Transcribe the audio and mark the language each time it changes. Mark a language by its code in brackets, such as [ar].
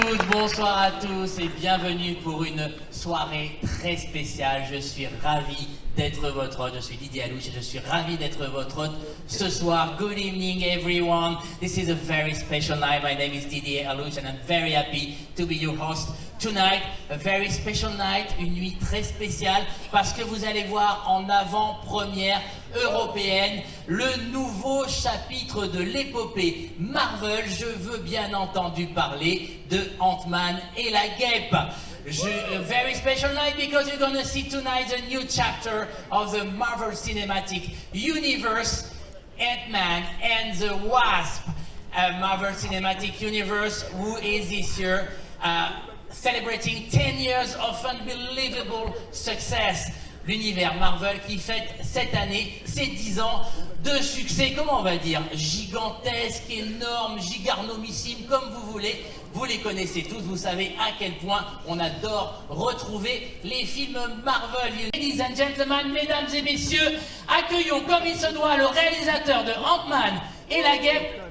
[fr] Bonsoir à tous et bienvenue pour une soirée très spéciale. Je suis ravi d'être votre hôte, je suis Didier Alouche et je suis ravi d'être votre hôte ce soir. [en] Good evening everyone, this is a very special night. My name is Didier Alouche and I'm very happy to be your host tonight. A very special night, [fr] une nuit très spéciale parce que vous allez voir en avant-première européenne le nouveau chapitre de l'épopée Marvel. Je veux bien entendu parler de Ant-Man et la Guêpe. [en] A very special night because you're gonna see tonight a new chapter of the Marvel Cinematic Universe, Ant-Man and the Wasp. Marvel Cinematic Universe, who is this year celebrating 10 years of unbelievable success. [fr] L'univers Marvel qui fête cette année ses 10 ans de succès, comment on va dire, gigantesque, énorme, gigarnomissime, comme vous voulez. Vous les connaissez tous, vous savez à quel point on adore retrouver les films Marvel. [en] Ladies and gentlemen, [fr] mesdames et messieurs, accueillons comme il se doit le réalisateur de Ant-Man et la Guêpe.